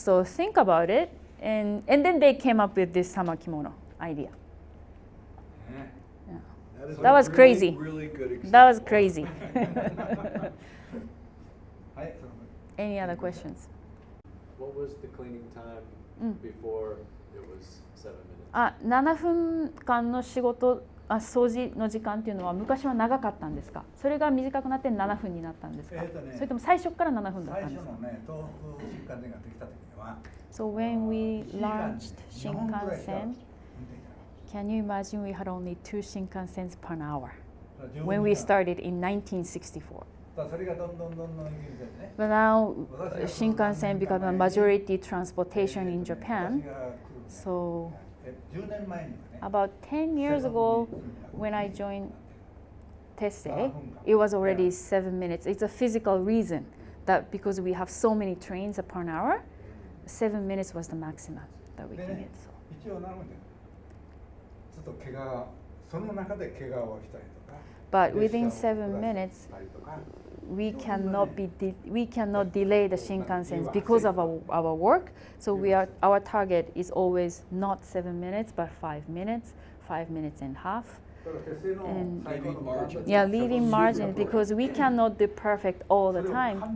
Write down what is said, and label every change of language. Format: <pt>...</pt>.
<en>So think about it, and then they came up with this summer kimono idea. That was crazy. Really good example. That was crazy. Any other questions? What was the cleaning time before it was 7 minutes?</en> <ja>7分間の仕事、掃除の時間っていうのは昔は長かったんですか？それが短くなって7分になったんですか？それとも最初から7分だったんですか？最初のね、東北新幹線ができた時には、</ja> <en>So when we launched Shinkansen, can you imagine we had only 2 Shinkansens per hour when we started in 1964?</en> <ja>それがどんどんどんどん行くんですね。</ja> <en>But now Shinkansen became a majority transportation in Japan. So</en> <ja>10年前にはね、</ja> <en>about 10 years ago when I joined Tessei, it was already 7 minutes. It's a physical reason that because we have so many trains per hour, 7 minutes was the maximum that we can get. So.</en> <ja>一応なので、ちょっと怪我、その中で怪我をしたりとか。</ja> <en>But within 7 minutes, we cannot delay the Shinkansen because of our work. So our target is always not 7 minutes, but 5 minutes, 5 minutes and a half. And leaving margin because we cannot do perfect all the time.</en>